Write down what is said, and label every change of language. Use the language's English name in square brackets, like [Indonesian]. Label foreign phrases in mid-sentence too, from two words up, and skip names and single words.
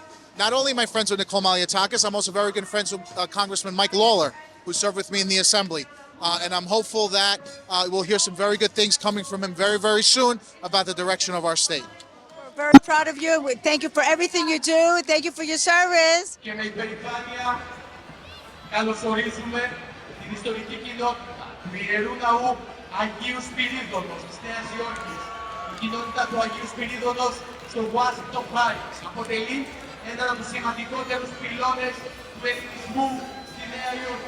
[English] Not only am I friends with Nicole Maliotakis, I'm also very good friends with Congressman Mike Lawler, who served with me in the Assembly. And I'm hopeful that we'll hear some very good things coming from him very, very soon about the direction of our state. We're very proud of you. Thank you for everything you do. Thank you for your service. [Greek] Και με υπερηφάνεια καλωσορίζουμε την ιστορική κοινότητα του Ιερού Ναού Αγίου Σπυρίδωνος της Νέας Υόρκης. Η κοινότητα του Αγίου Σπυρίδωνος στο Washington Parish αποτελεί έναν από τους σημαντικότερους πυλώνες του ελληνισμού στη Νέα Υόρκη.